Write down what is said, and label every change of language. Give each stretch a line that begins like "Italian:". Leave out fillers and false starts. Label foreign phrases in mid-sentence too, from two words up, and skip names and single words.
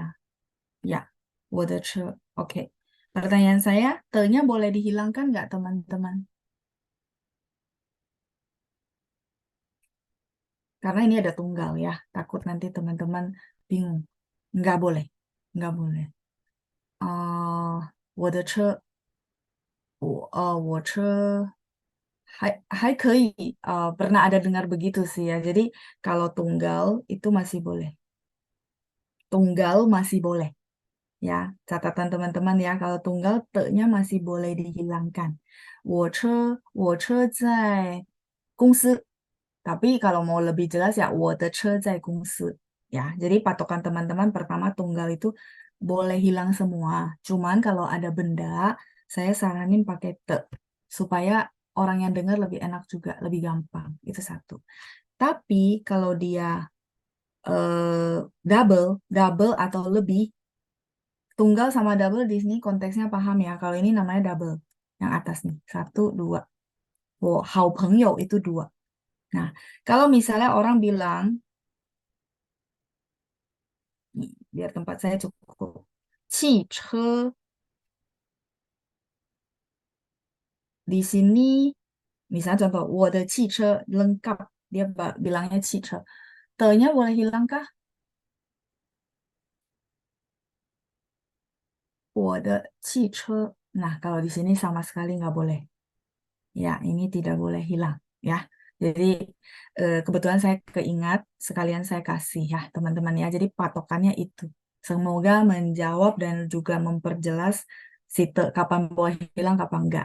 Indonesian: Ya,
Chinese: 我的车.
Indonesian: Oke. Pertanyaan saya, te-nya boleh dihilangkan nggak teman-teman? Karena ini ada tunggal ya. Takut nanti teman-teman bingung. Nggak boleh. Nggak boleh.
Chinese: 我的车, 我车
Indonesian: hai kei, pernah ada dengar begitu sih ya. Jadi kalau tunggal itu masih boleh. Tunggal masih boleh. Ya, catatan teman-teman ya. Kalau tunggal, te-nya masih boleh dihilangkan.
Chinese: 我车在公司.
Indonesian: Tapi kalau mau lebih jelas ya
Chinese: 我的车在公司
Indonesian: ya. Jadi patokan teman-teman pertama tunggal itu boleh hilang semua. Cuman kalau ada benda, saya saranin pakai te supaya orang yang dengar lebih enak juga, lebih gampang. Itu satu. Tapi kalau dia double, double atau lebih, tunggal sama double di sini konteksnya paham ya. Kalau ini namanya double, yang atas nih, satu, dua. Oh,
Chinese: 好朋友
Indonesian: itu dua. Nah, kalau misalnya orang bilang, nih, biar tempat saya cukup, 汽车 di sini, misalnya contoh,
Chinese: 我的汽车
Indonesian: lengkap, dia bilangnya 汽车. Te-nya boleh hilang kah?
Chinese: 我的汽车.
Indonesian: Nah, kalau di sini sama sekali nggak boleh. Ya, ini tidak boleh hilang ya. Jadi kebetulan saya keingat sekalian saya kasih ya teman-teman ya. Jadi patokannya itu. Semoga menjawab dan juga memperjelas si te kapan boleh hilang kapan enggak.